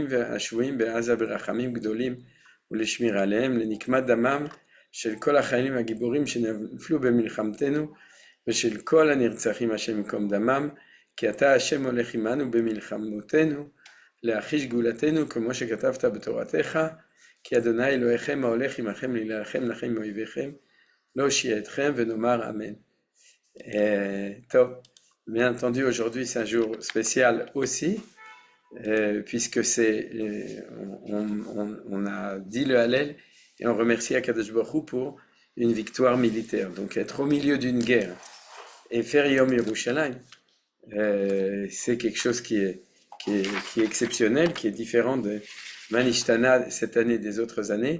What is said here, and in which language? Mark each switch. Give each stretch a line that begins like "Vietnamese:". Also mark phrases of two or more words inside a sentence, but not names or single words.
Hebrew: והשבויים בעזה ברחמים גדולים ולשמירה עליהם, לנקמת דמם של כל החיילים הגיבורים שנפלו במלחמתנו ושל כל הנרצחים השם יקום דמם, כי אתה השם הולך עמנו במלחמותינו, להחיש גאולתנו כמו שכתבת בתורתך, כי אדוני אלוהיכם ההולך עמכם להילחם לכם מאויביכם, לא הושיע אתכם ונאמר אמן.
French: Top. Bien entendu, aujourd'hui c'est un jour spécial aussi, puisque on a dit le Hallel et on remercie
Hebrew: הקדוש ברוך הוא
French: pour une victoire militaire. Donc être au milieu d'une guerre et faire Yom Yerushalayim, c'est quelque chose qui est exceptionnel, qui est différent de Manishtana cette année des autres années.